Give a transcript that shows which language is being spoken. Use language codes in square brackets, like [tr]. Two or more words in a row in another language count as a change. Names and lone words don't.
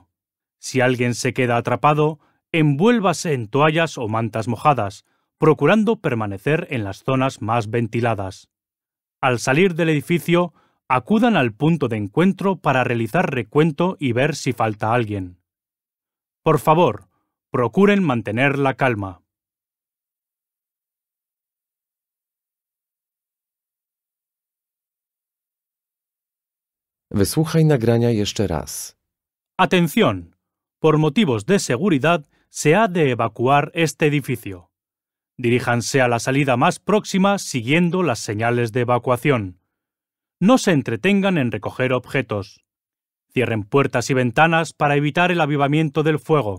[es] Si alguien se queda atrapado, envuélvase en toallas o mantas mojadas, procurando permanecer en las zonas más ventiladas. Al salir del edificio, acudan al punto de encuentro para realizar recuento y ver si falta alguien. Por favor, procuren mantener la calma. [pl] Wysłuchaj nagrania jeszcze raz. [es] Atención. Por motivos de seguridad se ha de evacuar este edificio. Diríjanse a la salida más próxima siguiendo las señales de evacuación. No se entretengan en recoger objetos. Cierren puertas y ventanas para evitar el avivamiento del fuego.